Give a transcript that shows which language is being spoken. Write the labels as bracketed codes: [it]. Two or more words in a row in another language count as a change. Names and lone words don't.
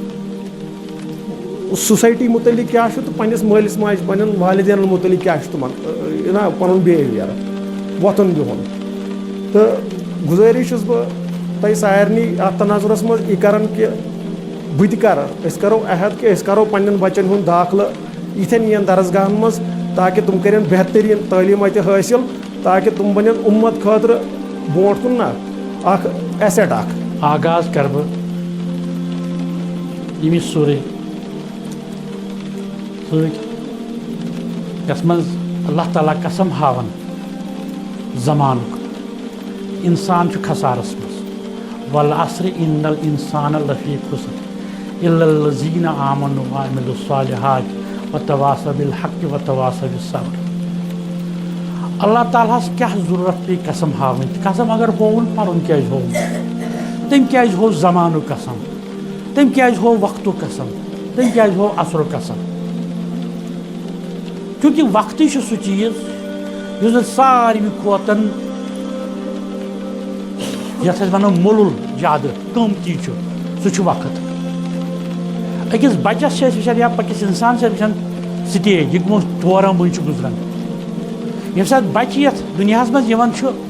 [ks] سوسایٹی متعلق کیٛاہ چھُ تہٕ پننِس مٲلِس ماجہِ پننٮ۪ن والدینن متعلق کیٛاہ چھُ تِمن نا پنُن بِہیویر وۄتھُن بِہُن تہٕ گُزٲرِش چھُس بہٕ تۄہہِ سارنٕے اَتھ تناظرس منٛز یہِ کران کہِ بہٕ تہِ کرٕ أسۍ کرو عہد کہِ أسۍ کرو پننٮ۪ن بچن ہُنٛد داخلہٕ یِتھٮ۪ن یِن درسگاہن منٛز تاکہِ تِم کرن بہتریٖن تعلیٖم اَتہِ حٲصِل تاکہِ تِم بنن اُمت خٲطرٕ برونٛٹھ کُن نا اکھ ایسٹ اکھ آغاز کر بہٕ ییٚمہِ سورُے سۭتۍ یَتھ منٛز اللہ تعالیٰ قسم ہاوان زمانُک اِنسان چھُ خسارس منٛز [ar] والعصر ان الانسان لفی خسر الا الذین آمنوا وعملوا الصالحات وتواصوا بالحق وتواصوا بالصبر [ks] اللہ تعالیٰ ہس کیٛاہ ضروٗرت پیٚیہِ قسم ہاوٕنۍ قسم اگر ہووُن پرُن کیٛازِ ہووُن تٔمۍ کیٛازِ ہوو زمانُک قسم تٔمۍ کیٛازِ ہوو وقتُک قسم تٔمۍ کیٛازِ ہوو عصرُک قسم چوٗنٛکہِ وقتٕے چھُ سُہ چیٖز یُس زن ساروی کھۄتہٕ یتھ أسۍ ونو مۄلُل زیادٕ قۭمتی چھُ سُہ چھُ وقت أکِس بچس چھِ أسۍ وٕچھان یا أکِس انسان چھِ أسۍ وٕچھان سٹیج یہِ کٕمو دورو مٔنٛزۍ چھُ گُزران ییٚمہِ ساتہٕ بچہِ یتھ دُنیاہس منٛز یِوان چھُ